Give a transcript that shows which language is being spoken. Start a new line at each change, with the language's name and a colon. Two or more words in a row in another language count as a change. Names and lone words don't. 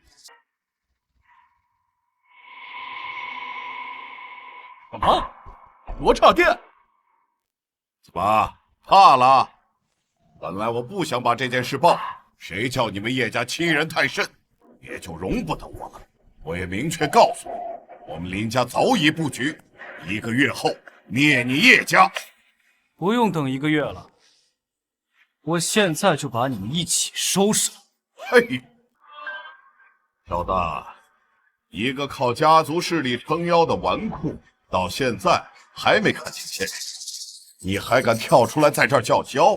Chinese: 什麼？羅剎殿？怎麼怕了？本來我不想把這件事報，誰叫你們葉家欺人太甚，也就容不得我了。我也明確告訴你，我們林家早已布局，1個月後滅你葉家。不用等1個月了，我現在就把你們一起收拾了。嘿，小子，一個靠家族勢力撐腰的紈絝，到現在還沒看清現實，你還敢跳出來在這兒叫囂？